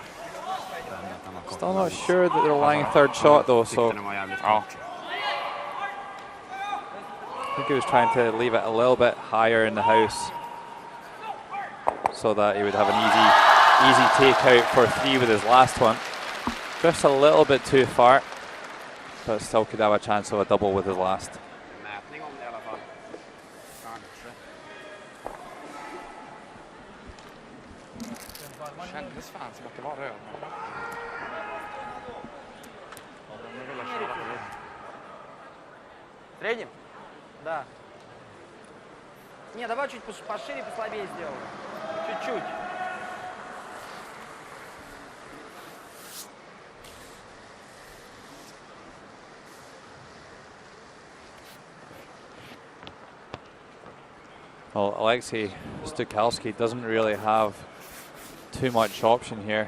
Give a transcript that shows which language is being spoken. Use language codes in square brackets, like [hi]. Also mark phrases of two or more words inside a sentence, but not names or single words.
[en] Still not sure that they're lying third shot though, so I think he was trying to leave it a little bit higher in the house so that he would have an easy Easy takeout for 3 with his last one. Just a little bit too far, but still could have a chance of a double with his last. [sv] Mätning om det i alla fall. Kanske. Kändes fan som att det var röd. [ru] Средним? Да. Не, давай чуть пошире, послабее сделаем. Чуть-чуть. [en] Well, Alexei Stukalski doesn't really have too much option here.